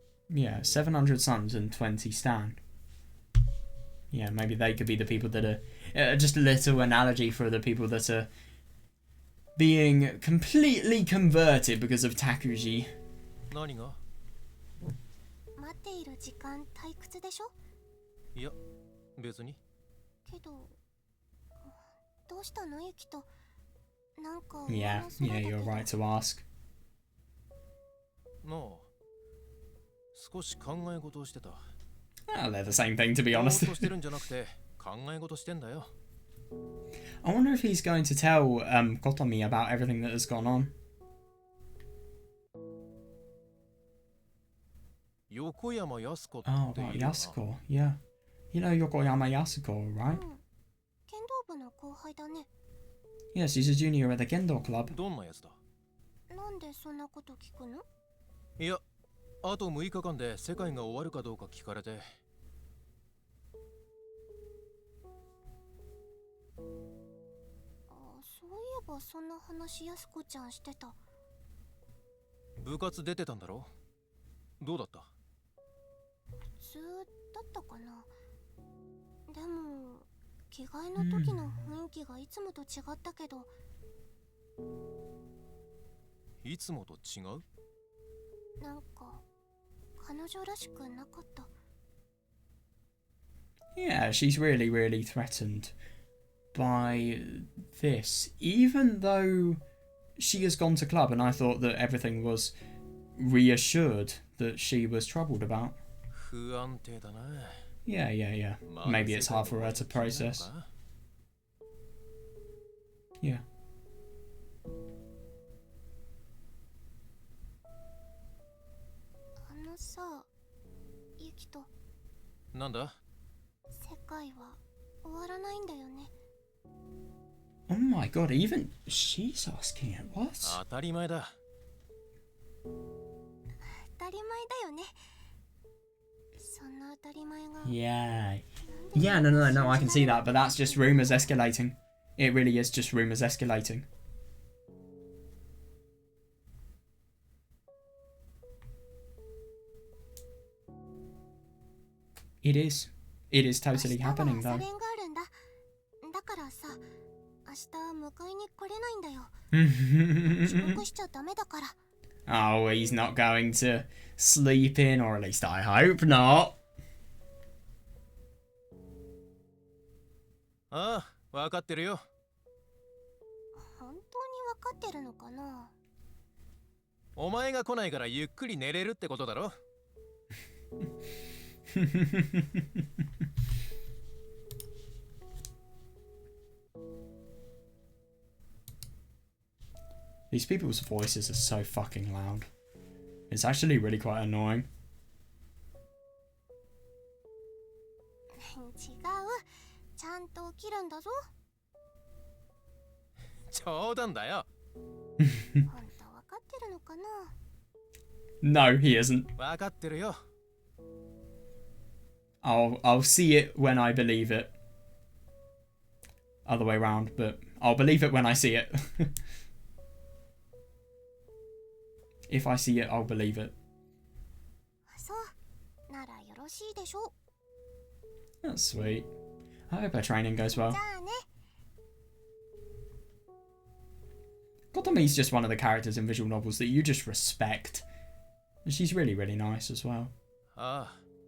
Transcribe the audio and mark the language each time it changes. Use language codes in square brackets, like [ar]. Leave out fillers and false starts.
[en] Yeah, 700 sons and 20 stan. Yeah, maybe they could be the people that are... just a little analogy for the people that are being completely converted because of Takuji. [ja] 何が? 待っている時間退屈でしょ? いや、別に。けど、どうしたのユキト? なんか [en] Yeah, you're right to ask. [ja] なあ、少し考え事をしてた。 [en] Well, they're the same thing, to be honest. [ja] ぼーっとしてるんじゃなくて、考え事してんだよ。 [en] I wonder if he's going to tell Kotomi about everything that has gone on. Yokoyama Yasuko. Oh, about Yasuko, yeah. You know Yokoyama Yasuko, right? [ja] 剣道部の後輩だね。 [en] Yes, he's a junior at the Kendo Club. [ja] どんなやつだ? なんでそんなこと聞くの? いや、あと6日間で世界が終わるかどうか聞かれて。そういえばそんな話やすこちゃんしてた。部活出てたんだろ? どうだった? 普通だったかな。でも着替えの時の雰囲気がいつもと違ったけど、いつもと違う？なんか彼女らしくなかった。 [en] Yeah, she's really, really threatened by this. Even though she has gone to club and I thought that everything was reassured that she was troubled about. [ja] 不安定だな。 [en] Yeah, yeah, yeah. Maybe it's hard for her to process. Yeah. [ja] あのさ、ユキとなんだ？世界は終わらないんだよね。 [en] Oh my god, even she's asking it. What? [ja] 当たり前だ。当たり前だよね。そんな当たり前が [en] Yeah. Yeah, no, I can see that, but that's just rumours escalating. It really is just rumours escalating. It is. It is totally happening, [ja] 明日は朝 [en] though. [ja] 練があるんだ。だからさ、明日迎えに来れないんだよ。遅刻しちゃダメだから。 [en] Oh, he's not going to sleep in, or at least I hope not. [ja] ああ、分かってるよ。本当に分かってるのかな。お前が来ないからゆっくり寝れるってことだろ。 [en] These people's voices are so fucking loud. It's actually really quite annoying. [ja] 違う。ちゃんと起きるんだぞ。冗談だよ。本当分かってるのかな。 [en] No, he isn't. [ja] 分かってるよ。 [en] I'll see it when I believe it. Other way round, but I'll believe it when I see it. If I see it, I'll believe it. [ja] そう。ならよろしいでしょう。 [en] That's sweet. I hope her training goes well. [ja] じゃあね。 [en] Kotomi's just one of the characters in visual novels that you just respect. And she's really, really nice as well. [ja] ああ。